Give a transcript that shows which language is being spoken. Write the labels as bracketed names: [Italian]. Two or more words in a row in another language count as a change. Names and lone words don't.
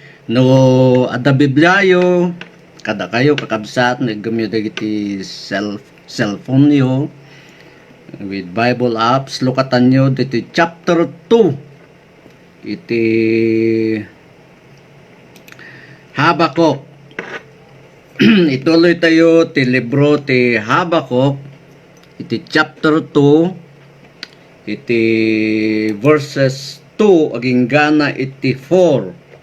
[Iloko] No, ada Biblia kada kayo kakabsat naggamit iti cellphone yo [English] with Bible apps [Iloko] lukatan nyo dito chapter 2 iti Habakuk. Ituloy tayo ti libro ti Habakuk iti chapter 2 iti verses 2 aging gana iti 4.